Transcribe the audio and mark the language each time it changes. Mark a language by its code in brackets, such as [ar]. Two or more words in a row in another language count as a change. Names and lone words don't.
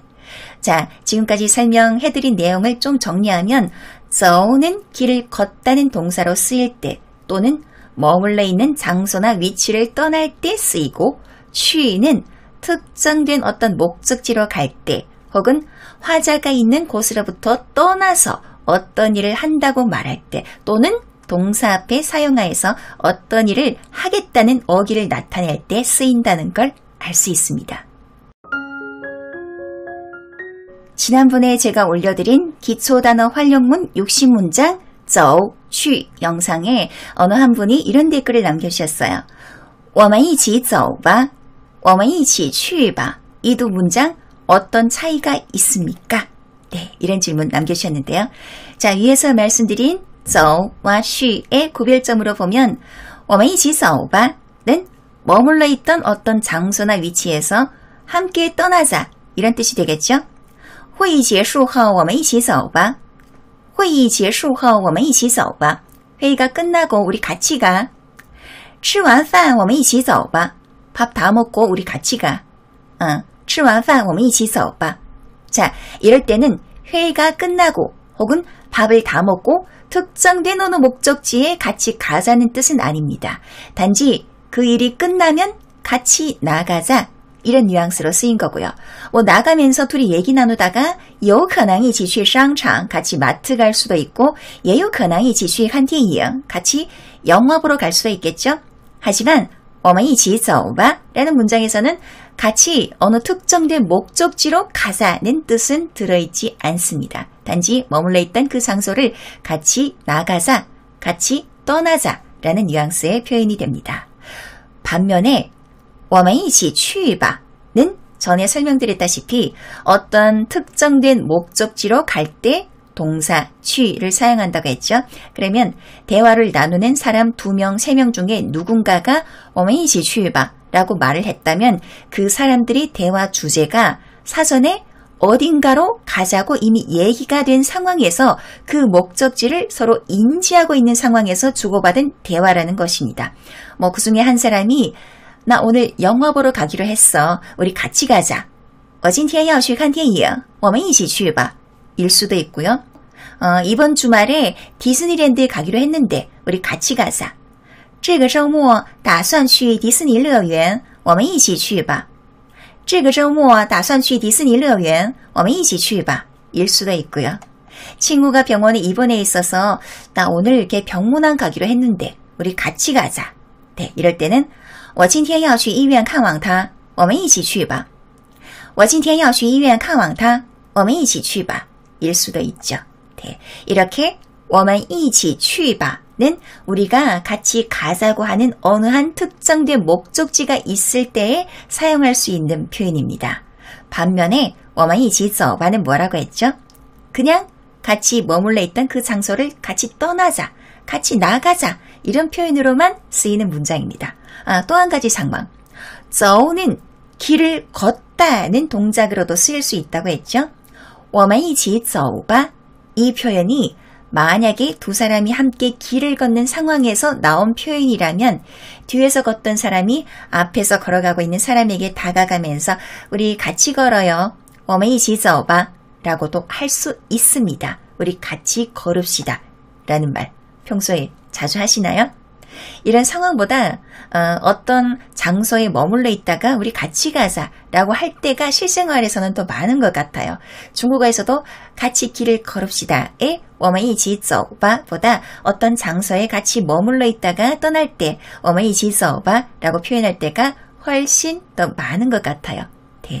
[ko] 자, 지금까지 설명해드린 내용을 좀 정리하면 走는 길을 걷다는 동사로 쓰일 때 또는 머물러 있는 장소나 위치를 떠날 때 쓰이고 去는 특정된 어떤 목적지로 갈 때 혹은 화자가 있는 곳으로부터 떠나서 어떤 일을 한다고 말할 때 또는 동사 앞에 사용하여서 어떤 일을 하겠다는 어기를 나타낼 때 쓰인다는 걸 알 수 있습니다. 지난번에 제가 올려드린 기초단어 활용문 60문장 走, 去 영상에 어느 한 분이 이런 댓글을 남겨주셨어요. [zh] 我们一起走吧,我们一起去吧. [ko] 이 두 문장 어떤 차이가 있습니까? 네, 이런 질문 남겨주셨는데요. 자, 위에서 말씀드린 走와 去의 구별점으로 보면 [zh] 我们一起走吧 [ko] 는 머물러 있던 어떤 장소나 위치에서 함께 떠나자 이런 뜻이 되겠죠? [zh] 会议结束后我们一起走吧. 会议结束后我们一起走吧. [ko] 회의가 끝나고 우리 같이 가. [zh] 吃完饭我们一起走吧. [ko] 밥 다 먹고 우리 같이 가. [zh] 吃完饭我们一起走吧. [ko] 자, 이럴 때는 회의가 끝나고 혹은 밥을 다 먹고 특정된 어느 목적지에 같이 가자는 뜻은 아닙니다. 단지 그 일이 끝나면 같이 나가자 이런 뉘앙스로 쓰인 거고요. 뭐 나가면서 둘이 얘기 나누다가 [zh] 有可能一起去商场 [ko] 같이 마트 갈 수도 있고 [zh] 也有可能一起去看电影 [ko] 같이 영화 보러 갈 수도 있겠죠. 하지만 [zh] 我们一起走吧 [ko] 라는 문장에서는 같이 어느 특정된 목적지로 가자는 뜻은 들어있지 않습니다. 단지 머물러 있던 그 장소를 같이 나가자, 같이 떠나자 라는 뉘앙스의 표현이 됩니다. 반면에 我们一起去吧 는 전에 설명드렸다시피 어떤 특정된 목적지로 갈 때 동사 취를 사용한다고 했죠. 그러면 대화를 나누는 사람 2명, 3명 중에 누군가가 [zh] 我们一起去吧 [ko] 라고 말을 했다면 그 사람들이 대화 주제가 사전에 어딘가로 가자고 이미 얘기가 된 상황에서 그 목적지를 서로 인지하고 있는 상황에서 주고받은 대화라는 것입니다. 뭐 그 중에 한 사람이 나 오늘 영화 보러 가기로 했어. 우리 같이 가자. [zh] 我今天要去看电影我们一起去吧 [ko] 일 수도 있고요. 이번 주말에 디즈니랜드에 가기로 했는데 우리 같이 가자. [zh] 这个周末打算去迪士尼乐园我们一起去吧这个周末打算去迪士尼乐园我们一起去吧 [ko] 일 수도 있고요. 친구가 병원에 입원해 있어서 나 오늘 이렇게 병문안 가기로 했는데 우리 같이 가자. 네, 이럴 때는 [zh] 我今天要去医院看望他我们一起去吧我今天要去医院看望他我们一起去吧 [ko] 일 수도 있죠. 네, 이렇게 [zh] 我们一起去吧 [ko] 는 우리가 같이 가자고 하는 어느 한 특정된 목적지가 있을 때에 사용할 수 있는 표현입니다. 반면에 [zh] 我们一起走吧 [ko] 는 뭐라고 했죠? 그냥 같이 머물러 있던 그 장소를 같이 떠나자, 같이 나가자 이런 표현으로만 쓰이는 문장입니다. 또 한 가지 상황. 走는 길을 걷다는 동작으로도 쓰일 수 있다고 했죠. [zh] 我们一起走吧 [ko] 이 표현이 만약에 두 사람이 함께 길을 걷는 상황에서 나온 표현이라면 뒤에서 걷던 사람이 앞에서 걸어가고 있는 사람에게 다가가면서 우리 같이 걸어요. [zh] 我们一起走吧 [ko] 라고도 할 수 있습니다. 우리 같이 걸읍시다 라는 말 평소에 자주 하시나요? 이런 상황보다 어떤 장소에 머물러 있다가 우리 같이 가자 라고 할 때가 실생활에서는 더 많은 것 같아요. 중국어에서도 같이 길을 걸읍시다에 [zh] 我们一起走吧 [ko] 보다 어떤 장소에 같이 머물러 있다가 떠날 때 [zh] 我们一起走吧 [ko] 라고 표현할 때가 훨씬 더 많은 것 같아요. 네.